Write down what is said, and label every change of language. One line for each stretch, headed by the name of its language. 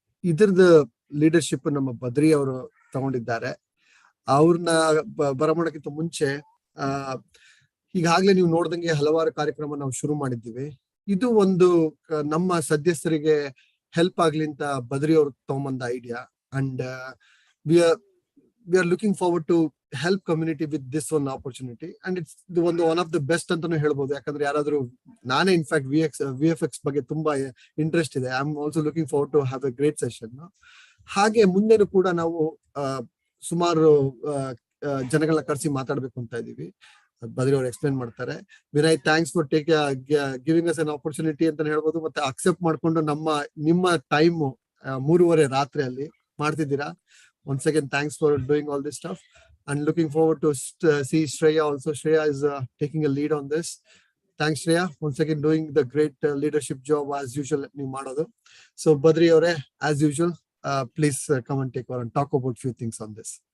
Kannada: ಇದ್ರದ್ದು ಲೀಡರ್ಶಿಪ್ ನಮ್ಮ ಬದ್ರಿ ಅವರು ತಗೊಂಡಿದ್ದಾರೆ. ಅವ್ರನ್ನ ಬರಮಾಡಕ್ಕಿಂತ ಮುಂಚೆ ಈಗಾಗ್ಲೇ ನೀವು ನೋಡ್ದಂಗೆ ಹಲವಾರು ಕಾರ್ಯಕ್ರಮ ನಾವು ಶುರು ಮಾಡಿದ್ದೀವಿ. ಇದು ಒಂದು ನಮ್ಮ ಸದಸ್ಯರಿಗೆ ಹೆಲ್ಪ್ ಆಗ್ಲಿ ಅಂತ ಬದ್ರಿ ಅವರು ತಗೊಂಬಂದ idea.
English: And we are looking forward to help community with this one opportunity, and it's the one of the best ಅಂತಾನು ಹೇಳ್ಬೋದು.
Kannada: ಯಾಕಂದ್ರೆ ಯಾರಾದ್ರೂ, ನಾನೇ ಇನ್ಫ್ಯಾಕ್ಟ್ VFX ಬಗ್ಗೆ ತುಂಬಾ ಇಂಟ್ರೆಸ್ಟ್ ಇದೆ. I am also looking forward to have A great session. ಹಾಗೆ ಮುಂದೆನೂ ಕೂಡ ನಾವು ಸುಮಾರು ಜನಗಳನ್ನ ಕರೆಸಿ ಮಾತಾಡ್ಬೇಕು ಅಂತ ಇದೀವಿ. ಬದ್ರಿ ಅವ್ರು ಎಕ್ಸ್ಪ್ಲೇನ್ ಮಾಡ್ತಾರೆ. Vinay, thanks for giving us an opportunity ಅಂತ ಹೇಳ್ಬೋದು. ಮತ್ತೆ ಅಕ್ಸೆಪ್ಟ್ ಮಾಡ್ಕೊಂಡು ನಿಮ್ಮ ಟೈಮ್ 3:30 ರಾತ್ರಿಯಲ್ಲಿ ಮಾಡ್ತಿದ್ದೀರಾ.
English: Once again, thanks for doing all this stuff. And looking forward to see Shreya also. Shreya is taking a lead on this. Thanks, Shreya. Once again, doing the great leadership job as usual. So, Badri avare, as usual, please come and take over and talk about few things on this.